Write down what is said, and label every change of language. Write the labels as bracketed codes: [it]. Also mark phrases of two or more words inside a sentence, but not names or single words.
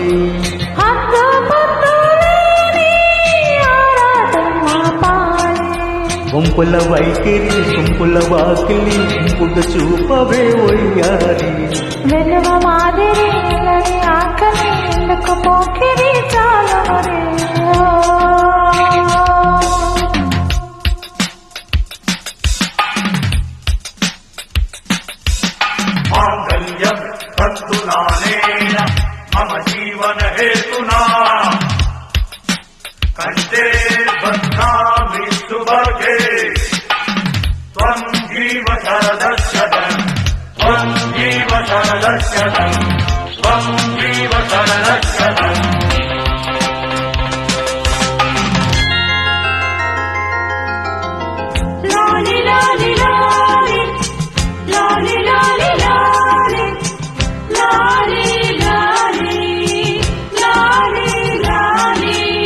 [te] హద్దు పొద్దు లేని ఆరాటం ఆపాలి వంపుల వైఖరి తుంపుల వాకిలి ఇంపుగ చూపవే వయ్యారి వెలుగు మాదిరి అల్లరి ఆకలి ఎందుకు పోకిరి చాలరి [sa] मांगल्यं तन्तुनानेन मम जीवन हेतुना कंठे बध्नामि सुभगे त्वं जीव शरदशतम् त्वं जीव शरदशतम् त्वं जीव शरदशतम् [te] లాలి లాలి లాలి లాలి లాలి లాలి లాలి లాలి లాలి